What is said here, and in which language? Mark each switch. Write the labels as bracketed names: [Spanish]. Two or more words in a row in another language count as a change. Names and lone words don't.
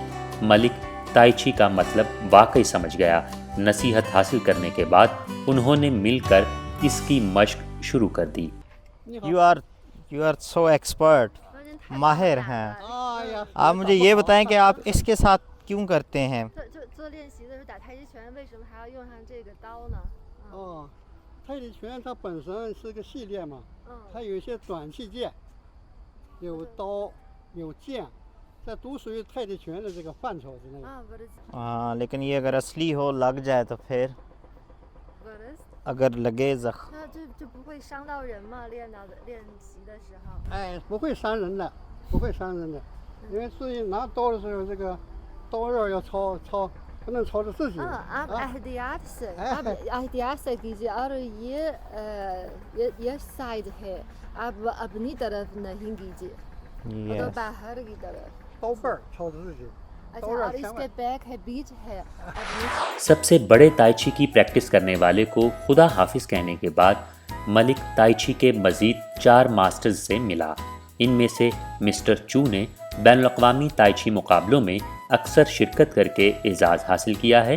[Urdu] ملک تائی چی کا مطلب واقعی سمجھ گیا. نصیحت حاصل کرنے کے بعد انہوں نے مل کر اس کی مشق شروع کر دی. [English] you are so expert, [Urdu] ماہر ہیں. آپ مجھے یہ بتائیں کہ آپ اس کے ساتھ کیوں کرتے ہیں? [Chinese] 做练习的时候打太极拳，为什么还要用上这个刀呢？哦，太极拳它本身是个系列嘛，它有一些短器剑，有刀，有剑，这都属于太极拳的这个范畴之内。 [Urdu] ہاں، لیکن یہ اگر اصلی ہو لگ جائے تو پھر اگر لگے زخم [Chinese] 那就不会伤到人吗？练习的时候。哎，不会伤人的，不会伤人的，因为自己拿刀的时候，这个刀刃要朝，不能朝着自己。 [Urdu] آپ احتیاط سے کیجیے اور یہ سائیڈ ہے، آپ اپنی طرف نہیں کیجیے، تو باہر کی طرف. [Chinese] 刀背儿朝着自己。 [Urdu] اچھا، اور اس کے بیک ہے، بیچ ہے. سب سے بڑے تائی چی کی پریکٹس کرنے والے کو خدا حافظ کہنے کے بعد ملک تائی چی کے مزید 4 ماسٹرز سے ملا. ان میں سے مسٹر چو نے بین الاقوامی تائی چی مقابلوں میں اکثر شرکت کر کے اعزاز حاصل کیا ہے.